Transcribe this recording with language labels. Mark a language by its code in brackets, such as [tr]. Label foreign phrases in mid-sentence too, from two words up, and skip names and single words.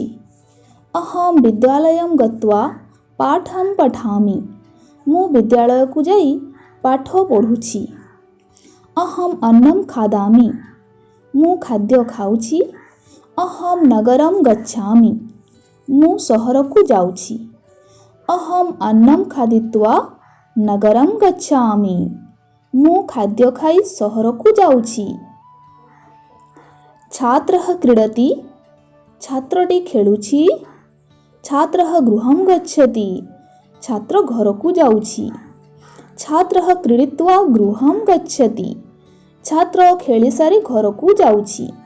[sa] अहं विद्यालयं गत्वा पाठं पठामि, [or] ମୁ ବିଦ୍ୟାଳୟକୁ ଯାଇ ପାଠ ପଢୁଛି। [sa] अहम् अन्नं खादामि, [or] ମୁ ଖାଦ୍ୟ ଖାଉଛି। [sa] अहं नगरं गच्छामि, [or] ମୁ ସହରକୁ ଯାଉଛି। [sa] अहम् अन्नं खादित्वा नगरं गच्छामि, [or] ମୁ ଖାଦ୍ୟ ଖାଇ ସହରକୁ ଯାଉଛି। [sa] छात्रः क्रीडति, [or] ଛାତ୍ରଟି ଖେଳୁଛି। [sa] छात्रः गृहं गच्छति, [or] ଛାତ୍ର ଘରକୁ ଯାଉଛି। [sa] छात्रः क्रीडित्वा गृहं गच्छति, [or] ଛାତ୍ର ଖେଳି ସାରି ଘରକୁ ଯାଉଛି।